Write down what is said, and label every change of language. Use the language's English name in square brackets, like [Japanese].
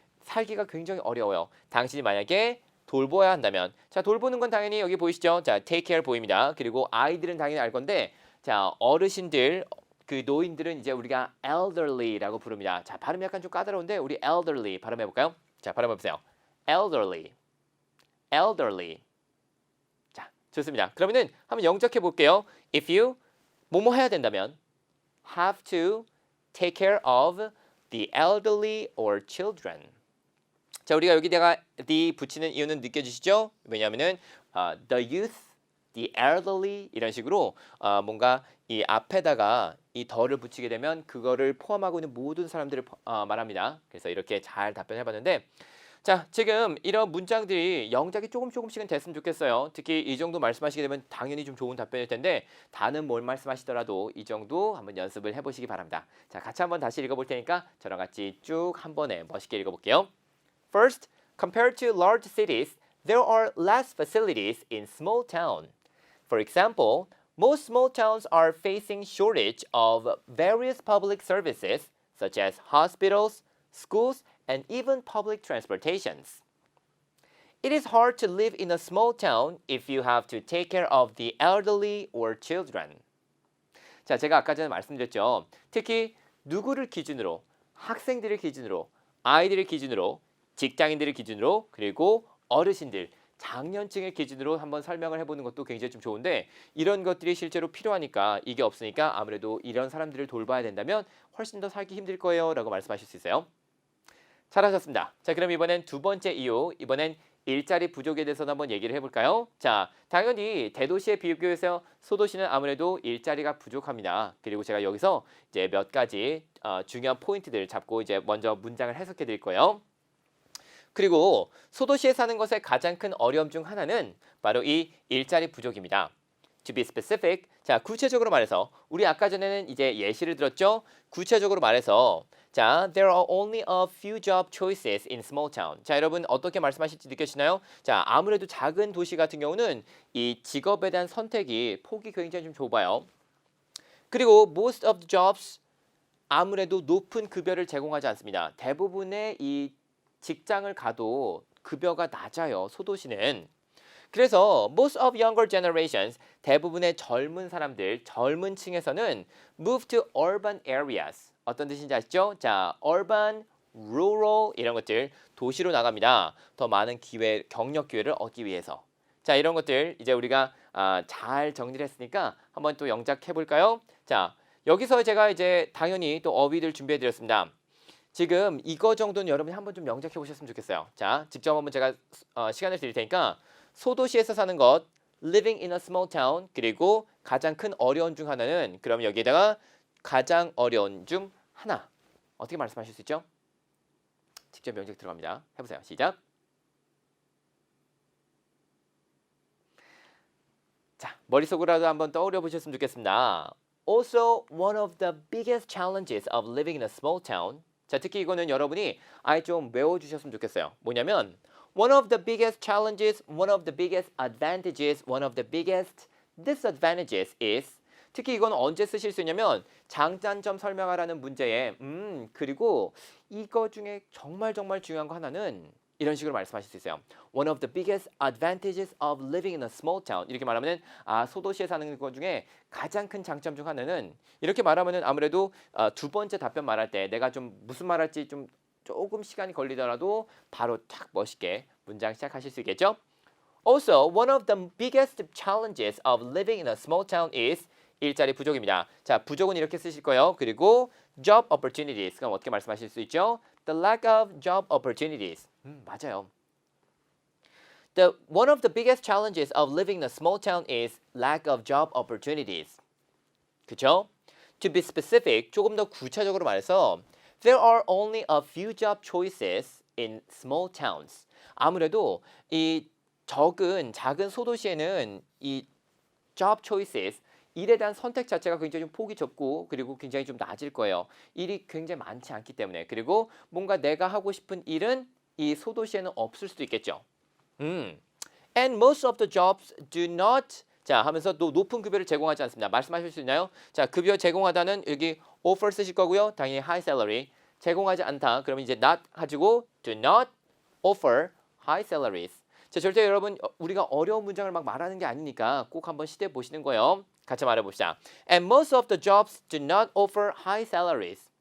[Korean] 살기가 굉장히 어려워요. 당신이 만약에 돌보아야 한다면 자, 돌보는 건 당연히 여기 보이시죠? 자, [English] take care [Korean] 보입니다. 그리고 아이들은 당연히 알 건데 자, 어르신들 그 노인들은 이제 우리가 elderly라고 부릅니다. 자, 발음이 약간 좀 까다로운데 우리 elderly 발음해 볼까요? 자, 발음해 보세요. elderly. elderly. 자, 좋습니다. 그러면은 한번 영작해 볼게요. [English] If you [Korean] 뭐뭐 해야 된다면 [English] have to take care of the elderly or children. [Korean] 자, 우리가 여기다가 the 붙이는 이유는 느껴지시죠? 왜냐하면은 [English] the youth, the elderly [Korean] 이런 식으로 뭔가 이 앞에다가 이 더를 붙이게 되면 그거를 포함하고 있는 모든 사람들을 말합니다. 그래서 이렇게 잘 답변해봤는데 자, 지금 이런 문장들이 영작이 조금씩은 됐으면 좋겠어요. 특히 이 정도 말씀하시게 되면 당연히 좀 좋은 답변일 텐데 다는 뭘 말씀하시더라도 이 정도 한번 연습을 해보시기 바랍니다. 자, 같이 한번 다시 읽어볼 테니까 저랑 같이 쭉 한 번에 멋있게 읽어볼게요. [English] First, compared to large cities, there are less facilities in small town. For example, most small towns are facing shortage of various public services such as hospitals, schools, and even public transportations. It is hard to live in a small town if you have to take care of the elderly or children. [Korean] 자, 제가 아까 전에 말씀드렸죠. 특히 누구를 기준으로, 학생들을 기준으로, 아이들을 기준으로, 직장인들을 기준으로, 그리고 어르신들, 장년층을 기준으로 한번 설명을 해보는 것도 굉장히 좀 좋은데 이런 것들이 실제로 필요하니까 이게 없으니까 아무래도 이런 사람들을 돌봐야 된다면 훨씬 더 살기 힘들 거예요 라고 말씀하실 수 있어요. 잘하셨습니다. 자, 그럼 이번엔 두 번째 이유, 이번엔 일자리 부족에 대해서 한번 얘기를 해볼까요? 자, 당연히 대도시에 비교해서 소도시는 아무래도 일자리가 부족합니다. 그리고 제가 여기서 이제 몇 가지 중요한 포인트들 잡고 이제 먼저 문장을 해석해 드릴 거예요. 그리고 소도시에 사는 것의 가장 큰 어려움 중 하나는 바로 이 일자리 부족입니다. [English] To be specific, [Korean] 자, 구체적으로 말해서 우리 아까 전에는 이제 예시를 들었죠? 구체적으로 말해서 자, [English] there are only a few job choices in small town. [Korean] 자, 여러분 어떻게 말씀하실지 느껴지나요? 자, 아무래도 작은 도시 같은 경우는 이 직업에 대한 선택이 폭이 굉장히 좀 좁아요. 그리고 [English] most of the jobs [Korean] 아무래도 높은 급여를 제공하지 않습니다. 대부분의 이 직장을 가도 급여가 낮아요. 소도시는. [English] 그래서 most of younger generations [Korean] 대부분의 젊은 사람들, 젊은 층에서는 [English] move to urban areas. [Korean] 어떤 뜻인지 아시죠? 자, urban, rural 이런 것들 도시로 나갑니다. 더 많은 기회, 경력 기회를 얻기 위해서. 자, 이런 것들 이제 우리가 잘 정리를 했으니까 한번 또 영작해 볼까요? 자, 여기서 제가 이제 당연히 또 어휘들 준비해 드렸습니다. 지금 이거 정도는 여러분이 한번 좀 영작해 보셨으면 좋겠어요. 자, 직접 한번 제가 시간을 드릴 테니까 소도시에서 사는 것, [English] living in a small town, [Korean] 그리고 가장 큰 어려움 중 하나는 그럼 여기에다가 가장 어려운 중 하나. 어떻게 말씀하실 수 있죠? 직접 영작 들어갑니다. 해보세요. 시작. 자, 머릿속으로라도 한번 떠올려 보셨으면 좋겠습니다. [English] Also, one of the biggest challenges of living in a small town. [Korean] 자, 특히 이거는 여러분이 아예 좀 외워주셨으면 좋겠어요. 뭐냐면 [English] one of the biggest challenges, one of the biggest advantages, one of the biggest disadvantages is [Korean] 특히 이건 언제 쓰실 수 있냐면 장단점 설명하라는 문제에 그리고 이거 중에 정말 중요한 거 하나는 이런 식으로 말씀하실 수 있어요. [English] One of the biggest advantages of living in a small town. [Korean] 이렇게 말하면은 소도시에 사는 것 중에 가장 큰 장점 중 하나는 이렇게 말하면은 아무래도 두 번째 답변 말할 때 내가 좀 무슨 말할지 좀 조금 시간이 걸리더라도 바로 딱 멋있게 문장 시작하실 수 있겠죠? [English] Also, one of the biggest challenges of living in a small town is [Korean] 일자리 부족입니다. 자, 부족은 이렇게 쓰실 거예요. [English] 그리고 job opportunities. [Korean] 그럼 어떻게 말씀하실 수 있죠? [English] The lack of job opportunities. [Korean] 맞아요. [English] One of the biggest challenges of living in a small town is lack of job opportunities. [Korean] 그쵸? [English] To be specific, [Korean] 조금 더 구체적으로 말해서 [English] there are only a few job choices in small towns. [Korean] 아무래도 이 작은 소도시에는 이 [English] job choices [Korean] 일에 대한 선택 자체가 굉장히 좀 폭이 좁고 그리고 굉장히 좀 낮을 거예요. 일이 굉장히 많지 않기 때문에. 그리고 뭔가 내가 하고 싶은 일은 이 소도시에는 없을 수도 있겠죠. [English] And most of the jobs do not [Korean] 자 하면서 또 높은 급여를 제공하지 않습니다. 말씀하실 수 있나요? 자, 급여 제공하다는 여기 offer 쓰실 거고요. 당연히 high salary. 제공하지 않다. 그러면 이제 [English] not 가지고 do not offer high salaries. [Korean] 자, 절대 여러분 우리가 어려운 문장을 막 말하는 게 아니니까 꼭 한번 시도해 보시는 거예요. 같이 말해봅시다. [English] And most of the jobs do not offer high salaries.